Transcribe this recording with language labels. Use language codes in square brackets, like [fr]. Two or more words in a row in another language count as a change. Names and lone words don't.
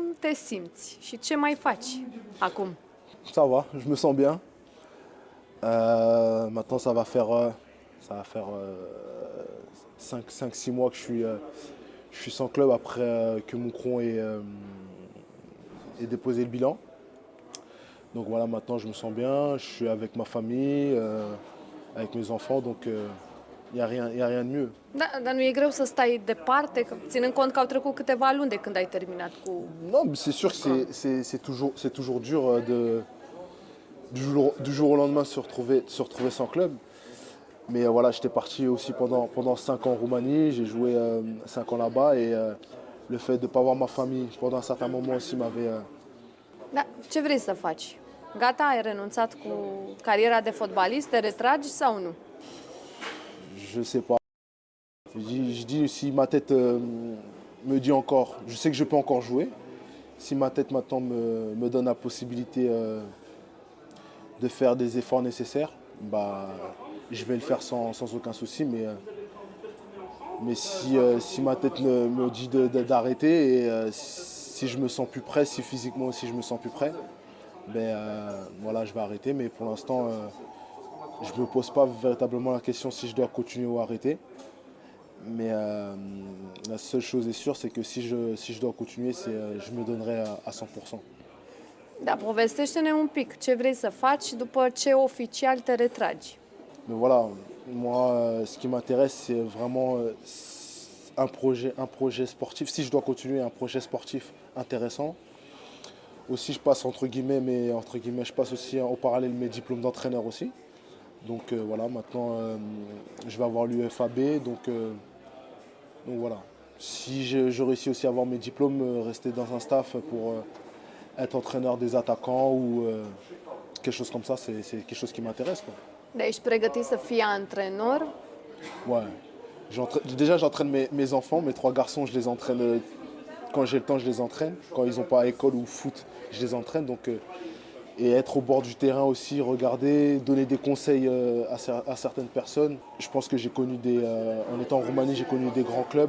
[ro] te simți și ce mai faci acum? [fr] Ça va, je me sens bien. Maintenant, ça va faire 5-6 mois que je suis sans club après que Moucron ait déposé le bilan. Donc voilà, maintenant je me sens bien, je suis avec ma famille, avec mes enfants, donc il n'y a rien de mieux. [ro] Da, dar nu e greu să stai departe, ținând cont că au trecut câteva luni de când ai terminat cu... [fr] Non, mais c'est sûr que c'est toujours dur du jour au lendemain de se retrouver sans club. Mais voilà, j'étais parti aussi pendant 5 ans en Roumanie, j'ai joué 5 ans là-bas et le fait de ne pas voir ma famille pendant un certain moment aussi m'avait... [ro] Da, ce vrei să faci? Gata, ai renunțat cu cariera de fotbalist, te retragi sau nu? [fr] Je sais pas. Je dis si ma tête me dit encore, je sais que je peux encore jouer. Si ma tête maintenant me donne la possibilité de faire des efforts nécessaires, bah, je vais le faire sans aucun souci. Mais si ma tête me dit d'arrêter et si je me sens plus prêt, si physiquement aussi je me sens plus prêt, ben voilà, je vais arrêter. Mais pour l'instant, je ne me pose pas véritablement la question si je dois continuer ou arrêter. Mais la seule chose est sûre, c'est que si je dois continuer, je me donnerai à 100%. [ro] Da, povestește-ne un pic ce vrei să faci după ce oficial te retragi. [fr] Mais voilà, moi, ce qui m'intéresse, c'est vraiment un projet sportif. Si je dois continuer, un projet sportif intéressant. Aussi, je passe entre guillemets, je passe aussi au parallèle mes diplômes d'entraîneur aussi. Donc voilà, maintenant, je vais avoir l'UFAB. Donc voilà. Si je réussis aussi à avoir mes diplômes, rester dans un staff pour être entraîneur des attaquants ou quelque chose comme ça, c'est quelque chose qui m'intéresse, quoi. [ro] Da, ești pregătit să fii antrenor? [fr] Ouais. Déjà, j'entraîne mes enfants, mes 3 garçons, je les entraîne quand j'ai le temps, je les entraîne. Quand ils n'ont pas école ou foot, je les entraîne. Donc, et être au bord du terrain aussi, regarder, donner des conseils à certaines personnes. Je pense que en étant en Roumanie, j'ai connu des grands clubs.